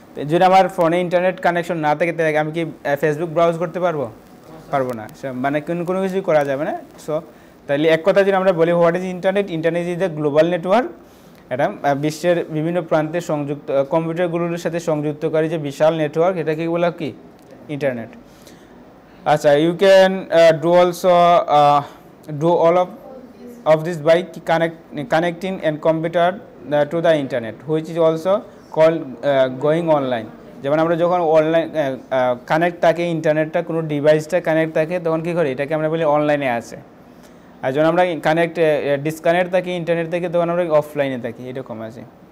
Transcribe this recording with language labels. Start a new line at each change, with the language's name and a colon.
Bangla: যদি আমার ফোনে ইন্টারনেট কানেকশন না থাকে, তাহলে আমি কি ফেসবুক ব্রাউজ করতে পারবো না, মানে কোনো কিছুই করা যাবে না। সো তাহলে এক কথা যদি আমরা বলি,
English: What is internet? Internet is the global network,
Bangla: এটা বিশ্বের বিভিন্ন প্রান্তে কম্পিউটারগুলোর সাথে সংযুক্তকারী যে বিশাল নেটওয়ার্ক, এটাকে বলা কি? ইন্টারনেট।
English: আচ্ছা, you can do also do all of this by connecting and computer to the internet, which is also called going online.
Bangla: যেমন আমরা যখন অনলাইন কানেক্ট থাকে, ইন্টারনেটটা কোনো ডিভাইসটা কানেক্ট থাকে, তখন কী করি? এটাকে আমরা বলি অনলাইনে আছে। আর যখন আমরা ডিসকানেক্ট থাকি ইন্টারনেট থেকে, তখন আমরা অফলাইনে থাকি, এরকম আছে।